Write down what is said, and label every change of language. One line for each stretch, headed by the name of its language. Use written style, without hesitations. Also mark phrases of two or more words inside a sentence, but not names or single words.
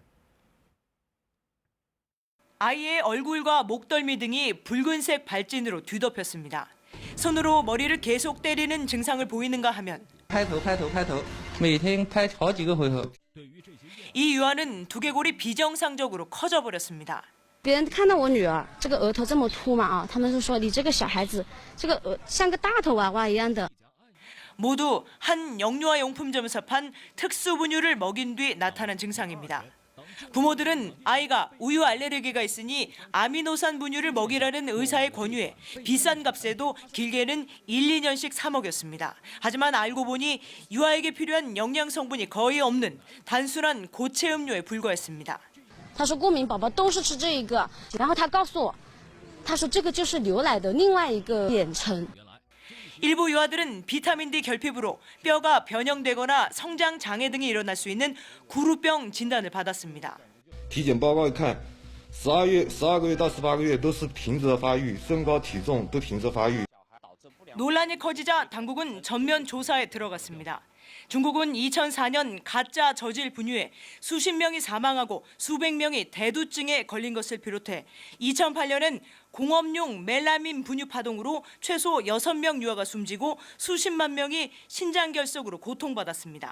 Korean: 아이의 얼굴과 목덜미 등이 붉은색 발진으로 뒤덮였습니다. 손으로 머리를 계속 때리는 증상을 보이는가 하면 이 유아는 두개골이 비정상적으로 커져버렸습니다.
Chinese: 别人看到我女儿这个额头这么凸嘛啊，他们就说你这个小孩子这个像个大头娃娃一样的。
Korean: 모두 한 영유아 용품점에서 판 특수 분유를 먹인 뒤 나타난 증상입니다. 부모들은 아이가 우유 알레르기가 있으니 아미노산 분유를 먹이라는 의사의 권유에 비싼 값에도 길게는 1, 2년씩 사 먹였습니다. 하지만 알고 보니 유아에게 필요한 영양 성분이 거의 없는 단순한 고체 음료에 불과했습니다.
Chinese: 他说过敏宝宝都是吃这一个，然后他告诉我，他说这个就是牛奶的另外一个简称。
Korean: 일부 유아들은 비타민 D 결핍으로 뼈가 변형되거나 성장 장애 등이 일어날 수 있는 구루병 진단을 받았습니다.
Chinese: 体检报告一看，12个月到18个月都是停止发育，身高体重都停止发育。
Korean: 논란이 커지자 당국은 전면 조사에 들어갔습니다. 중국은 2004년 가짜 저질 분유에 수십 명이 사망하고 수백 명이 대두증에 걸린 것을 비롯해 2008년엔 공업용 멜라민 분유 파동으로 최소 6명 유아가 숨지고 수십만 명이 신장결석으로 고통받았습니다.